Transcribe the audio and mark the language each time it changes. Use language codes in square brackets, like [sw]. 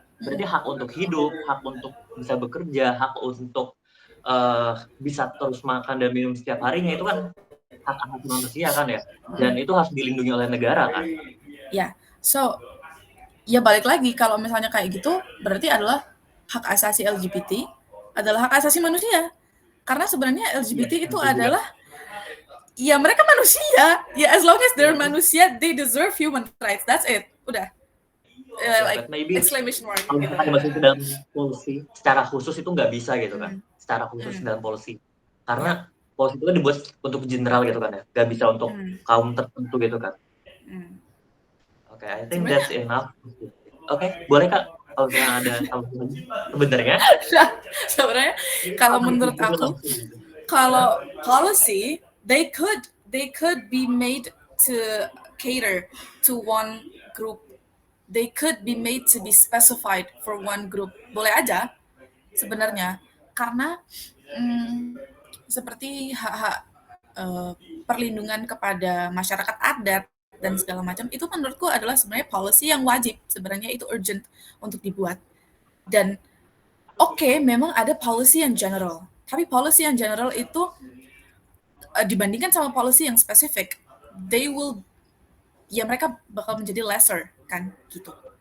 [id] Berarti hak untuk hidup, hak untuk bisa bekerja, hak untuk bisa terus makan dan minum setiap harinya itu kan hak asasi manusia kan ya, dan itu harus dilindungi oleh negara kan. Ya, so ya balik lagi kalau misalnya kayak gitu berarti adalah hak asasi LGBT adalah hak asasi manusia, karena sebenarnya LGBT itu adalah Ya mereka manusia. [en] Ya as long as they're manusia, they deserve human rights. That's it. [id] Udah. [en] Like but maybe exclamation mark. [id] kalau Gitu. misalkan dimasukin ke dalam policy secara khusus itu nggak bisa gitu kan, secara khusus dalam policy, karena policy itu kan dibuat untuk general gitu kan ya, nggak bisa untuk kaum tertentu gitu kan. [en] Oke, I think that's enough. [id] Oke, boleh Kak kalau misalnya ada sebenarnya. Sebenarnya kalau menurut aku, kalau [en] policy they could be made to cater to one group. They could be made to be specified for one group. [id] Boleh aja sebenarnya, karena seperti hak-hak perlindungan kepada masyarakat adat dan segala macam, itu menurutku adalah sebenarnya policy yang wajib, sebenarnya itu urgent untuk dibuat. Dan memang ada policy yang general, tapi policy yang general itu dibandingkan sama policy yang spesifik, mereka bakal menjadi lesser kan gitu.